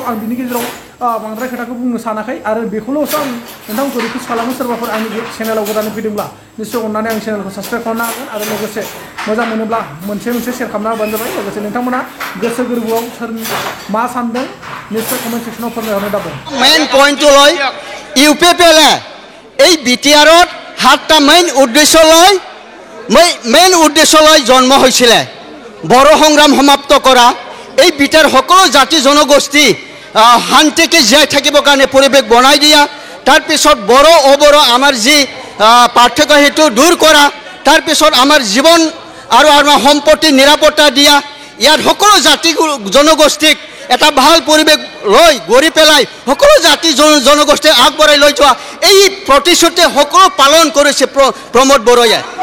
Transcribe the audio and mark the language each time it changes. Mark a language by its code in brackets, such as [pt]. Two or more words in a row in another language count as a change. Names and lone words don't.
[brx] आं बिनि गेजेराव बांद्राय खोथाखौ बुंनो सानाखै आरो बेखौल'सो आं नोंथांमोनखौ रिकुवेस्ट खालामो सोरबाफोर आंनि चेनेलाव गोदानै फैदोंब्ला निश्चय अननानै आंनि चेनेलखौ साबस्क्राइब खालामनो हागोन आरो लोगोसे मोजां मोनोब्ला मोनसे शेयार खालामना होबानो जाबाय। लोगोसे नोंथांमोना गोसो गोरबोआव सोर मा सानदों निश्चय कमेन्ट सेक्सनाव फोरमायहरनो दाबो। [en] main pointটো [as] লৈ UPPLে এই BTRত 7টা মেইন উদ্দেশ্য লৈ জন্ম হৈছিলে। বড়ো সংগ্ৰাম সমাপ্ত কৰা, এই BTR সকলো জাতি জনগোষ্ঠী শান্তিকে জীয়াই থাকিবৰ কাৰণে পৰিৱেশ বনাই দিয়া, তাৰপিছত বড়ো অবড়ো আমাৰ যি পাৰ্থক্য সেইটো দূৰ কৰা, তাৰপিছত আমাৰ জীৱন আৰু আমাৰ সম্পত্তি নিৰাপত্তা দিয়া, ইয়াত সকলো জাতি জনগোষ্ঠীক এটা ভাল পৰিৱেশ লৈ গঢ়ি পেলাই সকলো জাতি জনগোষ্ঠী আগবঢ়াই লৈ যোৱা এই প্ৰতিশ্ৰুতি সকলো পালন কৰিছে প্ৰমোদ বড়োয়ে।